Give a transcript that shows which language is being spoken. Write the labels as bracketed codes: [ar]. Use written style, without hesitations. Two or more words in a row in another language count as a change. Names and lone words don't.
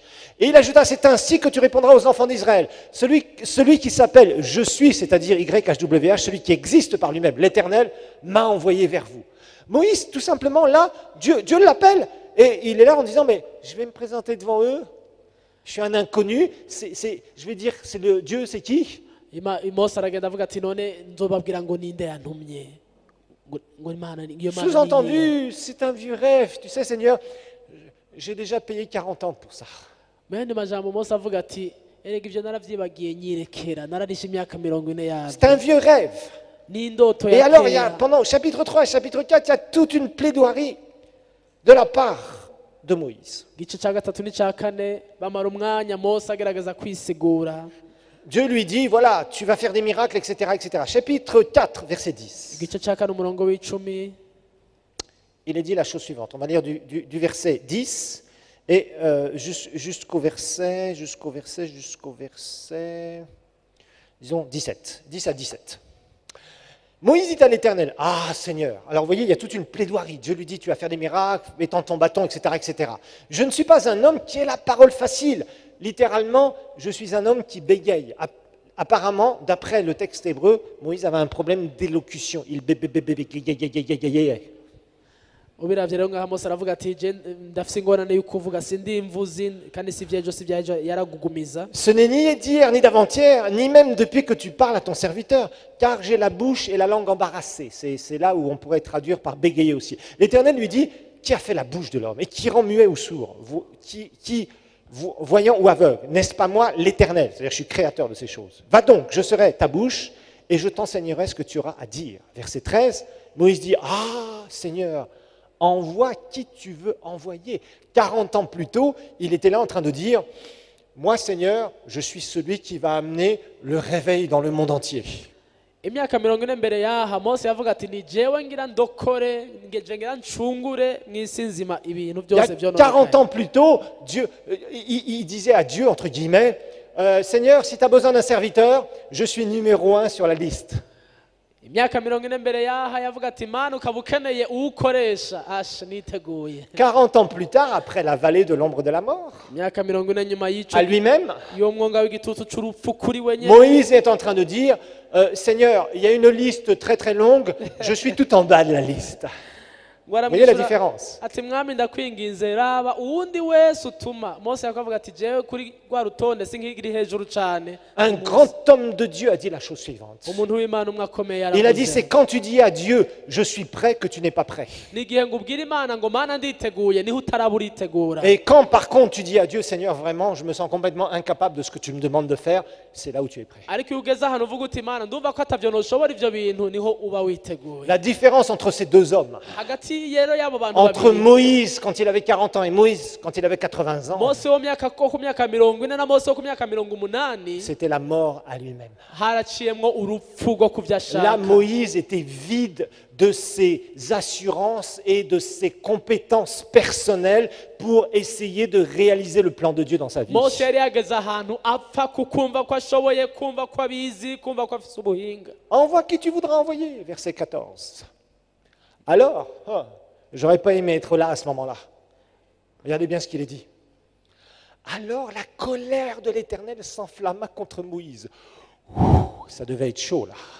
[fr] Et il ajouta, c'est ainsi que tu répondras aux enfants d'Israël. Celui qui s'appelle je suis, c'est-à-dire Y-H-W-H, celui qui existe par lui-même, l'Éternel, m'a envoyé vers vous. Moïse, tout simplement, là, Dieu l'appelle, et il est là en disant, mais je vais me présenter devant eux, je suis un inconnu, je vais dire, c'est le Dieu, c'est qui? [rn] Mose aragenda avuga ati none nzobabwira ngo ninde yantumye. Ngo Imana iyo Mana. [fr] Sous-entendu, c'est un vieux rêve. Tu sais, Seigneur, j'ai déjà payé 40 ans pour ça. [rn] Mende majambo Mose avuga ati erega ivyo naravyibagiye nyirekera, nararishe imyaka 40 yabyo. [fr] C'est un vieux rêve. [rn] Ni ndoto [fr] Et [rn] ya [fr] alors, il y a, [rn] kera. [fr] pendant chapitre 3 et chapitre 4, il y a toute une plaidoirie de la part de Moïse. [rn] Igice ca gatatu n'ica kane bamara umwanya Mose agerageza kwisigura. [fr] Dieu lui dit, voilà, tu vas faire des miracles, etc., etc. Chapitre 4, verset 10. [rn] Igice ca kane umurongo w'icumi. [fr] Il est dit la chose suivante. On va lire du verset 10 et jusqu'au verset, disons 17. 10 à 17. Moïse dit à l'Éternel, ah Seigneur, alors vous voyez, il y a toute une plaidoirie. Dieu lui dit, tu vas faire des miracles, étends ton bâton, etc., etc. Je ne suis pas un homme qui ait la parole facile. Littéralement, je suis un homme qui bégaye. Apparemment, d'après le texte hébreu, Moïse avait un problème d'élocution. Il bégayait. [rn] Ubiravye rero ngaha Mose aravuga ati je ndafise ingorane yo kuvuga sindi mvuzi kandi si vyejo yaragugumiza. [fr] Ce n'est ni d'hier ni d'avant-hier, ni même depuis que tu parles à ton serviteur, car j'ai la bouche et la langue embarrassées. C'est là où on pourrait traduire par bégayer aussi. L'Éternel lui dit, qui a fait la bouche de l'homme et qui rend muet ou sourd, voyant ou aveugle? N'est-ce pas moi, l'Éternel? C'est-à-dire, je suis créateur de ces choses. Va donc, je serai ta bouche et je t'enseignerai ce que tu auras à dire. Verset 13, Moïse dit, ah Seigneur, envoie qui tu veux envoyer. 40 ans plus tôt, il était là en train de dire, moi Seigneur, je suis celui qui va amener le réveil dans le monde entier. [rn] imyaka 40 mbere yaha Mose yavuga ati ni jewe ngira ndokore ngira ncungure mw'isi nzima ibintu [fr] Il y a [rn] byose [fr] 40 [rn] byononekaye. [fr] ans plus tôt, Dieu, il disait à Dieu, entre guillemets, Seigneur, si tu as besoin d'un serviteur, je suis numéro 1 sur la liste. [rn] Imyaka 40 mbere yaha yavuga ati Mana ukaba ukeneye uwukoresha asha niteguye. [fr] 40 ans plus tard, après la vallée de l'ombre de la mort, [rn] Imyaka 40 nyuma y'ico [fr] à lui-même, [rn] yo mwonga w'igitutu c'urupfu kuri we nyene. [fr] Moïse est en train de dire, Seigneur, il y a une liste très très longue, je suis tout en bas de la liste. Vous voyez la différence? [rn] Ati mwami ndakwinginze raba uwundi wese utuma. Mose yakavuga ati jewe kuri rwa rutonde sinkigiri hejuru cyane. [fr] Un grand homme de Dieu a dit la chose suivante. [rn] Umuntu w'Imana umwe akomeye [fr] Il a dit, [rn] yaravuze. [fr] c'est quand tu dis à Dieu, je suis prêt, que tu n'es pas prêt. [rn] Nigihe ngubwira Imana ngo Mana nditeguye niho utaraburitegura. [fr] Et quand par contre tu dis à Dieu, Seigneur, vraiment, je me sens complètement incapable de ce que tu me demandes de faire, c'est là où tu es prêt. [rn] Ariko iyo ugeze ahantu uvuga uti Imana ndumva ko atavyo noshobora ivyo bintu niho uba witeguye. [fr] La différence entre ces deux hommes, [rn] Hagati rero y'abo bantu [fr] entre [rn] babiri. [fr] Moïse quand il avait 40 ans et Moïse quand il avait 80 ans, [rn] Mose wo myaka ko ku myaka 40 na Mose wo ku myaka 80 [fr] c'était la mort à lui-même. [rn] haraciyemwo urupfu rwo [fr] Là, [rn] kuvyashaka. [fr] Moïse était vide de ses assurances et de ses compétences personnelles pour essayer de réaliser le plan de Dieu dans sa vie. [rn] Mose yari yageze ahantu apfa kukumva ko ashoboye, kumva ko abizi, kumva ko afise ubuhinga. [fr] Envoie qui tu voudras envoyer, verset 14. Alors, j'aurais pas aimé être là à ce moment-là. Regardez bien ce qu'il est dit. Alors la colère de l'Éternel s'enflamma contre Moïse. Ça devait être chaud là.